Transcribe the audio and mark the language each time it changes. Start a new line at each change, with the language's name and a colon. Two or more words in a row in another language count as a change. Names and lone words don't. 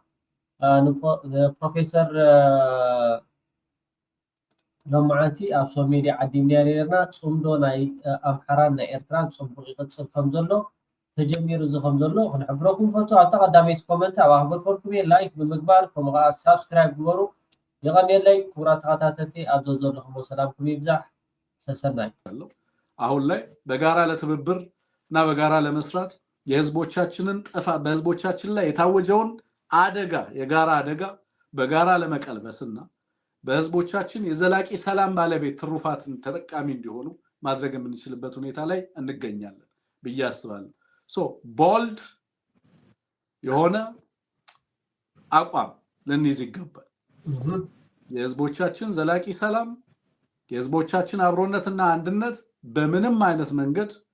Tigrinya: ንፕሮፌሰር ሎማዓንቲ ኣብ ሶል ሚድያ ዓዲምና ነርና ፅምዶ ናይ ኣምሓራን ናይ ኤርትራን ፅቡቅ ይቅፅል ከም ዘሎ ተጀሚሩ እዚ ከም ዘሎ ክንሕብረኩም ፈቱ። ኣብታ ቀዳመይቲ ኮመንት ኣብ ኣኽበርኩም እየ። ላይክ ብምግባር ከምኡ ከዓ ሳብስክራይብ ግበሩ ይቀኒየለይ። ክቡራት ተኸታተልቲ ኣብ ዘለኹም ሰላምኩም ይብዛሕ። ሰሰናይ
Amharic: አሁን ላይ በጋራ ለትብብር እና በጋራ ለመስራት የህዝቦቻችንን በህዝቦቻችን ላይ የታወጀውን አደጋ የጋራ አደጋ በጋራ ለመቀልበስና በህዝቦቻችን የዘላቂ ሰላም ባለቤት ትሩፋትን ተጠቃሚ እንዲሆኑ ማድረግ የምንችልበት ሁኔታ ላይ እንገኛለን ብዬ አስባለሁ። ቦልድ የሆነ አቋም ልንይዝ ይገባል። የህዝቦቻችን ዘላቂ ሰላም የህዝቦቻችን አብሮነትና አንድነት በምንም አይነት መንገድ